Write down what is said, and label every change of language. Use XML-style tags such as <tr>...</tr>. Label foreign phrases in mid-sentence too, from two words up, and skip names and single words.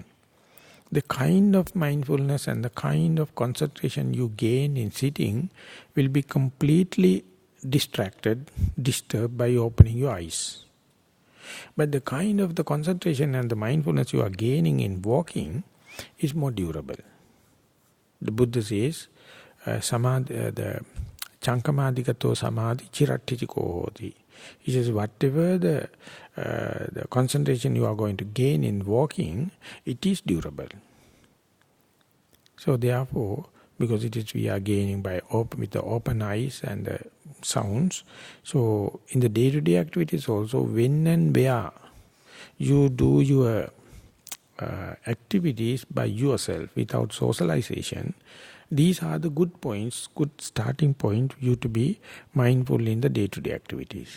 <en>The kind of mindfulness and the kind of concentration you gain in sitting will be completely disturbed by opening your eyes. But the kind of the concentration and the mindfulness you are gaining in walking is more durable. The Buddha says, the</en> <pi>Chankamadikato samadhi chirattitiko hoti.</pi> <en>He says, whatever the concentration you are going to gain in walking, it is durable. So therefore, because we are gaining with the open eyes and the sounds, so in the day-to-day activities also, when and where you do your activities by yourself without socialization, these are the good points, good starting point for you to be mindful in the day-to-day activities.</en>